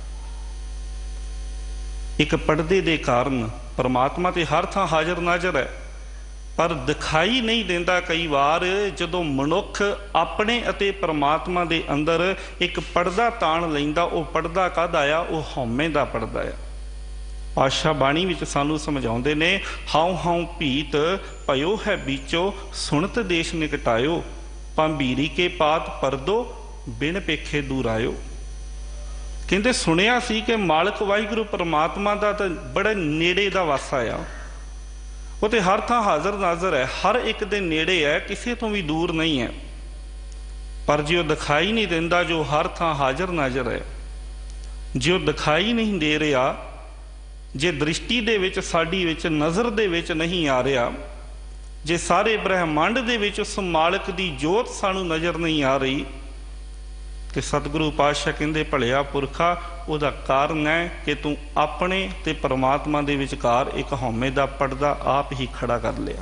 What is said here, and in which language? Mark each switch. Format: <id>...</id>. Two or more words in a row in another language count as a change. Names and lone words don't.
<pa>ਇਕ ਪੜਦੇ ਦੇ ਕਾਰਨ ਪਰਮਾਤਮਾ ਤੇ ਹਰ ਥਾਂ ਹਾਜ਼ਰ ਨਾਜ਼ਰ ਹੈ, ਪਰ ਦਿਖਾਈ ਨਹੀਂ ਦੇਂਦਾ। ਕਈ ਬਾਰ ਜਦੋਂ ਮਨੁੱਖ ਅਪਣੇ ਅਤੇ ਪਰਮਾਤਮਾ ਦੇ ਅੰਦਰ ਇਕ ਪੜਦਾ ਤਾਣ ਲੈਂਦਾ, ਵੋ ਪੜਦਾ ਕਾਹਦਾ ਆ? ਵੋ ਹਉਮੈ ਦਾ ਪੜਦਾ ਆ। ਪਾਤਸ਼ਾਹ ਬਾਣੀ ਵਿਚ ਸਾਨੂੰ ਸਮਝਾਉਂਦੇ ਨੇ, ਹਾਉ ਹਾਉ ਭੀਤ ਪਇਓ ਹੈ ਬੀਚੋ, ਸੁਨਤ ਦੇਸ ਨਿਕਟਾਇਓ, ਭੰਬੀਰੀ ਕੇ ਪਾਤ ਪਰਦੋ, ਬਿਨ ਪੇਖੇ ਦੂਰ ਆਇਓ। ਕਹਿੰਦੇ ਸੁਣਿਆ ਸੀ ਕਿ ਮਾਲਕ ਵਾਹਿਗੁਰੂ ਪਰਮਾਤਮਾ ਦਾ ਤਾਂ ਬੜਾ ਨੇੜੇ ਦਾ ਵਾਸਾ ਆ, ਵੋ ਤੋ ਹਰ ਥਾਂ ਹਾਜ਼ਰ ਨਾਜ਼ਰ ਹੈ, ਹਰ ਇਕ ਦੇ ਨੇੜੇ ਹੈ, ਕਿਸੀ ਤੋ ਭੀ ਦੂਰ ਨਹੀਂ ਹੈ। ਪਰ ਜੋ ਦਿਖਾਈ ਨਹੀਂ ਦੇਂਦਾ, ਜੋ ਹਰ ਥਾਂ ਹਾਜ਼ਰ ਨਾਜ਼ਰ ਹੈ, ਜੋ ਦਿਖਾਈ ਨਹੀਂ ਦੇ ਰਿਹਾ, ਜੇ ਦ੍ਰਿਸ਼ਟੀ ਦੇ ਵਿਚ ਸਾਡੀ ਵਿਚ ਨਜ਼ਰ ਦੇ ਵਿਚ ਨਹੀਂ ਆ ਰਿਹਾ, ਜੇ ਸਾਰੇ ਬ੍ਰਹਿਮੰਡ ਦੇ ਵਿਚ ਉਸ ਮਾਲਕ ਦੀ ਜੋਤ ਸਾਨੂੰ ਨਜ਼ਰ ਨਹੀਂ ਆ ਰਹੀ, ਤੋ ਸਤਿਗੁਰੂ ਪਾਤਸ਼ਾਹ ਕਹਿੰਦੇ ਭਲਿਆ ਪੁਰਖਾ, ਉਹਦਾ ਕਾਰਨ ਹੈ ਕਿ ਤੂੰ ਅਪਣੇ ਤੇ ਪਰਮਾਤਮਾ ਦੇ ਵਿਚਕਾਰ ਇਕ ਹਉਮੈ ਦਾ ਪੜਦਾ ਆਪ ਹੀ ਖੜ੍ਹਾ ਕਰ ਲਿਆ।</pa>